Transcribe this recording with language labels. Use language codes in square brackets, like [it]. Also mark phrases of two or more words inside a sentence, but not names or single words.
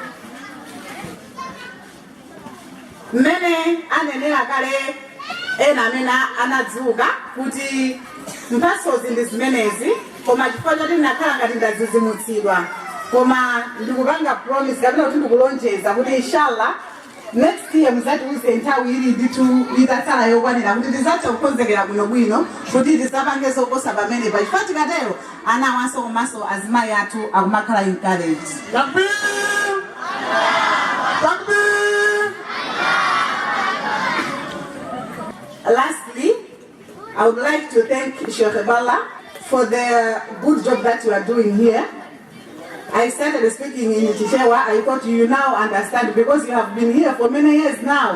[ny] Mmene anenera kale ena amene anadzuka kuti mphasozi ndi zimenezi, koma chifukwa choti ndinakhala ngati ndazizimutsidwa. Koma ndikupanga promise kapena kuti ndikulonjeza kuti inshallah [en] next year [ny] muzatiuze nthawi ili ndithu itatsala yokwanira kuti tizathe kukonzekera bwinobwino kuti tisapange zoposa pamene pa chifukwa tikatero ana awanso komanso azimayi athu akumakhala encouraged. [ar] تكبير! تكبير! [en] Lastly, I would like to thank Sheikh Bala for the good job that you are doing here. I started speaking in Chichewa. I thought you now understand because you have been here for many years now.